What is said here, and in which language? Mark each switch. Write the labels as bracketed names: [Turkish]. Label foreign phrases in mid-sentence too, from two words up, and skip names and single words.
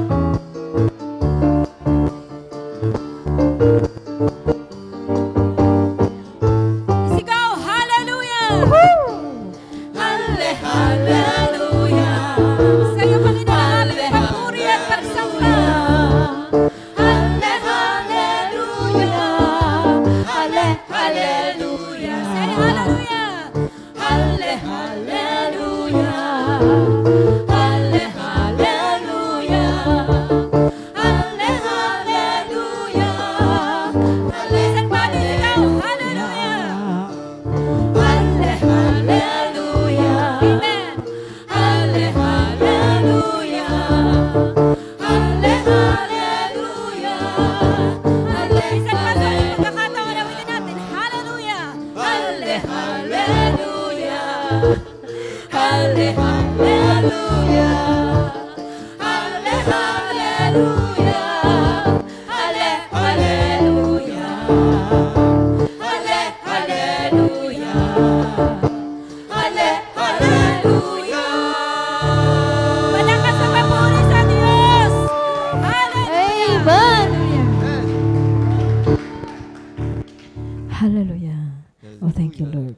[Filipino] Sigaw, hallelujah! Halle, hallelujah. Sa iyo, Panginoon, aming papuri at pagsamba. Halle, hallelujah. Halle, hallelujah. [English] Say hallelujah! [Filipino] Halle, hallelujah. Halle, hallelujah. Halle, hallelujah. Halle, Isang bali, sigaw, hallelujah! Halle, hallelujah. Amen! Halle, hallelujah. Halle, hallelujah. Halle, Isang bali, hallelujah. pagkakataon, awitin natin, hallelujah! Halle, hallelujah. Halle, hallelujah. Halle, hallelujah. Halle, hallelujah. Halle, hallelujah. Halle, hallelujah. Malakas ang papuri sa Diyos! Hallelujah! Hallelujah. [English] Oh, thank you, Lord.